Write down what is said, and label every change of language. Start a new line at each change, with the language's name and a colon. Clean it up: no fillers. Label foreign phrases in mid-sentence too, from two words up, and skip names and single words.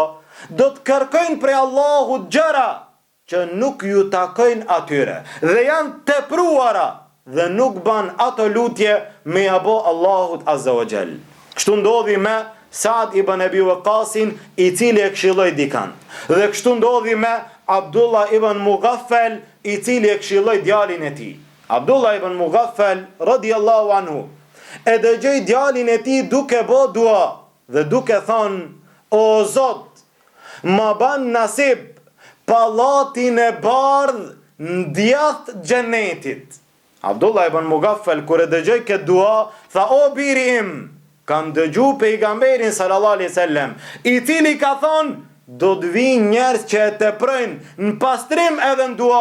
Albanian: Do të kërkojnë prej Allahut gjëra që nuk ju takojnë atyre dhe janë tepruara dhe nuk ban ato lutje me ja bo Allahut
Arabic: عز وجل.
Albanian: Kështu ndodhi me Saad ibn Abi Waqqasin, i cili e këshilloi dikant. Dhe kështu ndodhi me Abdullah ibn Mughaffal, i cili e këshilloi djalin e tij. Abdullah ibn Mughaffal
Arabic: رضي الله عنه
Albanian: e dëgjoi djalin e tij duke bë dua dhe duke thonë: o Zot, ma ban nasib pallatin e bardh në djath xhenetit. Abdullah ibn Mughaffal kur e dëgjoi këtë dua, tha: o biri im, kam dëgju pejgamberin
Arabic: صلى الله عليه وسلم,
Albanian: i cili ka thonë: do të vinë njerëz që e teprojnë në pastrim edhe në dua.